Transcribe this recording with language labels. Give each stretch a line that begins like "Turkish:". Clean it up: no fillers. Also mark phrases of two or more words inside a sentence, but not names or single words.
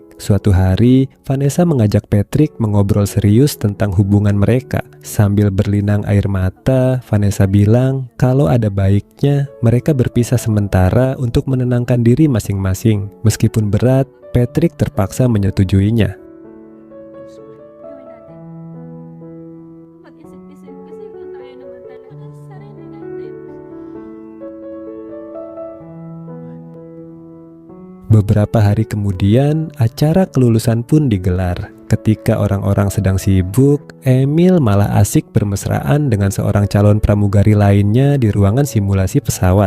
Indonesian: Suatu hari, Vanessa mengajak Patrick mengobrol serius tentang hubungan mereka. Sambil berlinang air mata, Vanessa bilang kalau ada baiknya mereka berpisah sementara untuk menenangkan diri masing-masing. Meskipun berat, Patrick terpaksa menyetujuinya.
Filipino: Mag-isip-isip kasi kung tayo naman talaga sa sarili natin.
Indonesian: Beberapa hari kemudian, acara kelulusan pun digelar. Ketika orang-orang sedang sibuk, Emil malah asik bermesraan dengan seorang calon pramugari lainnya di ruangan simulasi pesawat.